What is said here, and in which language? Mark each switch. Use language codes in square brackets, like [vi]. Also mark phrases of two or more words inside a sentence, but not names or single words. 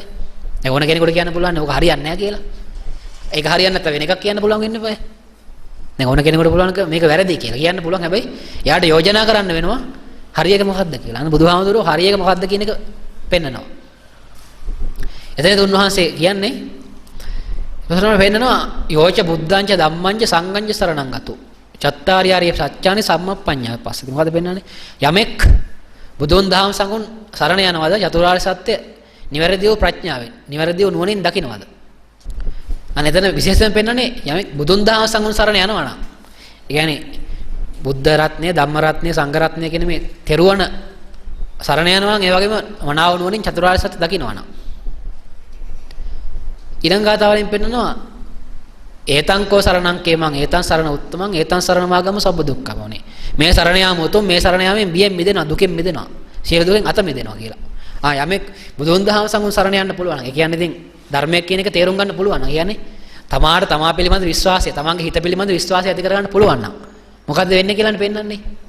[si] ඒ ඕන කෙනෙකුට කියන්න පුළුවන් නේ ඔක හරියන්නේ නැහැ කියලා. ඒක හරියන්නේ නැත්නම් වෙන එකක් කියන්න පුළුවන් වෙන්න එපායි. දැන් ඕන කෙනෙකුට පුළුවන් මේක වැරදි කියලා කියන්න පුළුවන්. හැබැයි එයාට යෝජනා කරන්න වෙනවා හරියක මොකද්ද කියලා. අන්න බුදුහාමුදුරුවෝ හරියක මොකද්ද කියන එක පෙන්නනවා. එතනදී උන්වහන්සේ කියන්නේ ප්‍රශ්නවල පෙන්නනවා [pi] යෝච බුද්ධංච ධම්මංච සංඝංච සරණං ගතු. චත්තාරි ආර්ය සත්‍යානි සම්මප්පඤ්ඤාය පස්සේ. [si] මොකද පෙන්නන්නේ? යමෙක් බුදුන් දහම් සංඝුන් සරණ යනවාද චතුරාර්ය සත්‍ය නිවැරදිව ප්‍රඥාවෙන් නිවැරදිව නුවණින් දකින්නවාද? අනේ එතන විශේෂයෙන් පෙන්නන්නේ යමෙක් බුදුන් දහම් සංඝුන් සරණ යනවා නම්. ඒ කියන්නේ බුද්ධ රත්නය, ධම්ම රත්නය, සංඝ රත්නය කියන මේ තෙරුවන සරණ යනවා නම් ඒ වගේම මනාව නුවණින් චතුරාර්ය සත්‍ය දකින්නවා නම්. ඊළඟ ගාථාවලින් පෙන්නනවා [pi] ඒතංකෝ සරණං කේමං ඒතං සරණ උත්තමං ඒතං සරණ මාගම සබ්බ දුක්ඛමෝනේ. [si] මේ සරණ යාම උතුම් මේ සරණ යාමෙන් බියෙන් මිදෙනවා දුකෙන් මිදෙනවා. සියලු දුකෙන් අත මිදෙනවා කියලා. යමෙක් බුදුන් දහම සංඝුන් සරණ යන්න පුළුවන්. ඒ කියන්නේ ඉතින් ධර්මයක් කියන එක තේරුම් ගන්න පුළුවන්. ඒ කියන්නේ තමාට තමා පිළිබඳ විශ්වාසය, තමන්ගේ හිත පිළිබඳ විශ්වාසය ඇති කරගන්න පුළුවන් නම් මොකද්ද වෙන්නේ කියලානේ පෙන්නන්නේ.